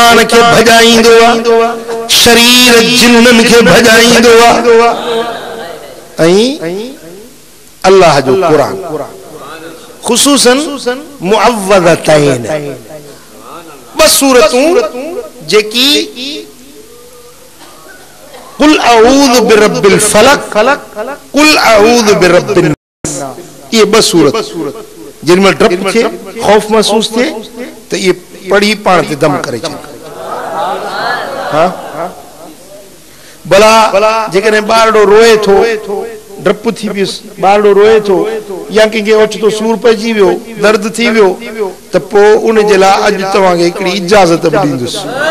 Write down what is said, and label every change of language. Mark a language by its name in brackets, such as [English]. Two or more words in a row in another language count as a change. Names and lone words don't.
[Sindhi] खे भजाईंदो आहे, शरीर जिन्नन खे भजाईंदो आहे। ऐं अल्लाह जो कुरान खुसूसन मुअव्वज़तैन ब सूरतूं जेकी [Arabic] قل أعوذ برب الفلق قل أعوذ برب الناس, [Sindhi] ये ब सूरत जिनमें डप थे खौफ महसूस थे तो ये पढ़ी पाण ते दम करे छे। हाँ भला जेकॾहिं ॿारड़ो रोए थो डप थी वियुसि, ॿारड़ो रोए थो या कंहिंखे ओचितो सूर पइजी वियो, दर्द थी वियो त पोइ उन जे लाइ अॼु तव्हांखे हिकिड़ी इजाज़त बि ॾींदुसि।